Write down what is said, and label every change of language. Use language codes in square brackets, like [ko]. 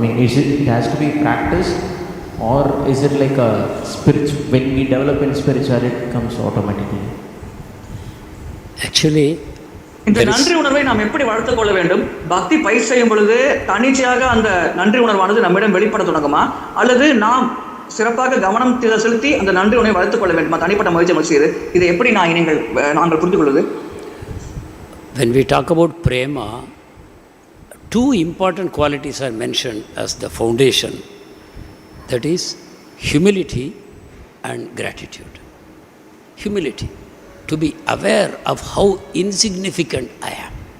[en] It has to be practiced, or is it like a spiritual? When we develop in spirituality, it comes automatically. Actually, [ta] இந்த நன்றி உணர்வை நாம் எப்படி வளர்த்துக் கொள்ள வேண்டும்? பக்தி பயிர் செய்யும் பொழுது தன்னிச்சையாக அந்த நன்றி உணர்வானது நம்மிடம் வெளிப்பட தொடங்குமா, அல்லது நாம் சிறப்பாக கவனம் செலுத்தி அந்த நன்றி உணர்வை வளர்த்துக் கொள்ள வேண்டுமா? தனிப்பட்ட முயற்சி செய்து இதை எப்படி நாங்கள் புரிந்து கொள்வது? [en] When we talk about prema, two important qualities are mentioned as the foundation. That is humility and gratitude. Humility, to be aware of how insignificant I am.